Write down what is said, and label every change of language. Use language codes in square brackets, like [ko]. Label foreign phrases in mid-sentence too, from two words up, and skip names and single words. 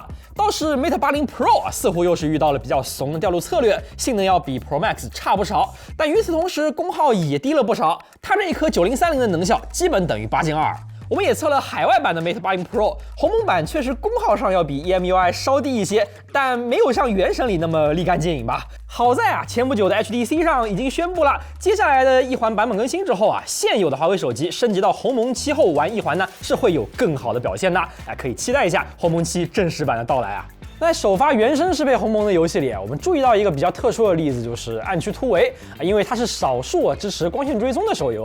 [zh] 倒是 Mate 80 Pro 似乎又是遇到了比較慫的調度策略，性能要比 Pro Max 差不少，但與此同時功耗也低了不少。它這一顆9030的能效基本等於802。我們也測了海外版的 Mate 80 Pro， 鴻蒙版確實功耗上要比 EMUI 稍低一些，但沒有像原神裡那麼立竿見影吧。好在啊，前不久的 HTC 上已經宣布了，接下來的異環版本更新之後啊，現有的華為手機升級到鴻蒙7後玩異環呢，是會有更好的表現的。可以期待一下鴻蒙7正式版的到來啊。在首发原生適配鸿蒙的游戲裡，我们注意到一個比較特殊的例子，就是暗區突圍啊，因為它是少數支持光線追蹤的手遊。